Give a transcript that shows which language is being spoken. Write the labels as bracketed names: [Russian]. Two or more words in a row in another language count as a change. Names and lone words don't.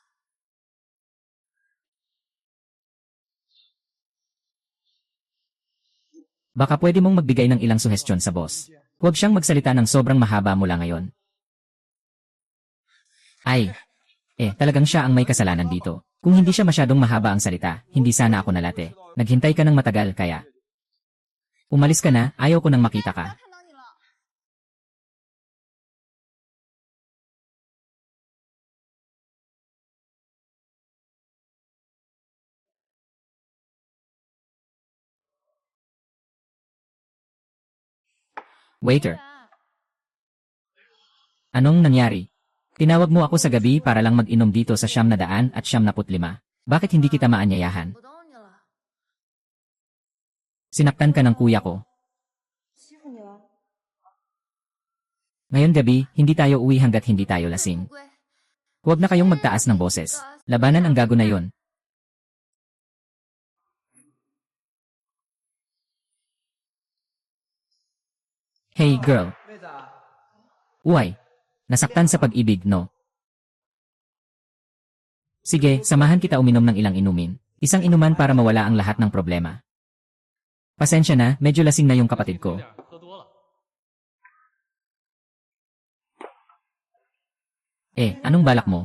[Filipino] Baka pwede mong magbigay ng ilang suhestyon sa boss. Huwag siyang magsalita ng sobrang mahaba mula ngayon. Talagang siya ang may kasalanan dito. Kung hindi siya masyadong mahaba ang salita, hindi sana ako nalate. Naghintay ka ng matagal kaya. Umalis ka na, ayaw ko nang makita ka. [Chinese] 看到你了。 [Filipino] Waiter, anong nangyari? Tinawag mo ako sa gabi para lang mag-inom dito sa 975. Bakit hindi kita maanyayahan? [Chinese] 不懂你了。 [Filipino] Sinaktan ka ng kuya ko. [Chinese] 欺负你了？ [Filipino] Ngayon gabi, hindi tayo uwi hanggat hindi tayo lasing. [Chinese] 乌龟， [Filipino] Huwag na kayong magtaas ng boses. Labanan ang gago na yon. [English] Hey girl, [Chinese] 妹子啊， [Filipino] uy. Nasaktan sa pag-ibig, no? Sige, samahan kita uminom ng ilang inumin. Isang inuman para mawala ang lahat ng problema. Pasensya na, medyo lasing na yung kapatid ko. [Chinese] 喝多了。 [Filipino] Anong balak mo?